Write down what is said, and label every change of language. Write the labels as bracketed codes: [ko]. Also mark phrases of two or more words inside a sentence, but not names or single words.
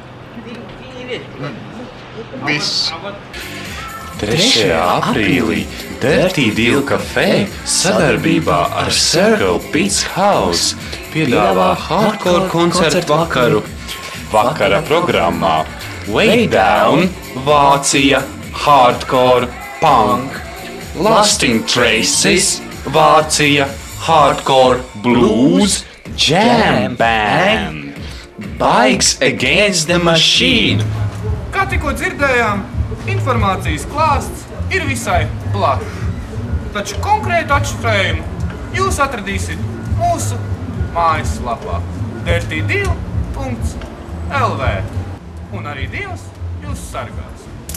[lv] Viss. 3. aprīlī Dirty Deal kafē sadarbībā ar Circle Pizza House piedāvā hardcore koncertu vakaru. Vakara programmā Way Down, Vācija, Hardcore, Punk, Lasting Traces, Vācija, Hardcore, Blues, Jam Band, Bikes Against the Machine. Kā tikko dzirdējām, informācijas klāsts ir visai plašs, taču konkrētu atšifrējumu jūs atradīsiet mūsu mājaslapā dirtydeal.lv un arī Dievs jūs sargās.